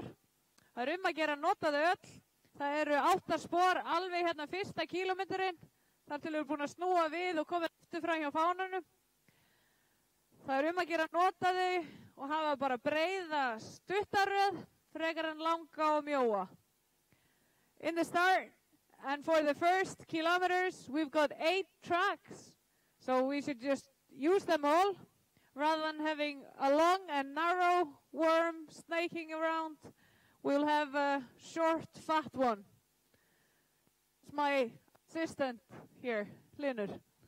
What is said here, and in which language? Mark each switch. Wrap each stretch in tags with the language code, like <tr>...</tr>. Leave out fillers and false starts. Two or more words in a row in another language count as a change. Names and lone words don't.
<is>Það er að gera að nota þau öll. Það eru 8 spor alveg hérna fyrsta kílómetrinn. Þar til við erum búin að snúa við og komið eftir frá hjá fánanum. Það er að gera að nota þau og hafa bara breiða stuttaröð, frekar en langa og mjóa.</is> <en>In the start and for the first kilometers, we've got 8 tracks. So we should just use them all, rather than having a long and narrow worm snaking around. We'll have a short, fat one. It's my assistant here, Hlynur.</en>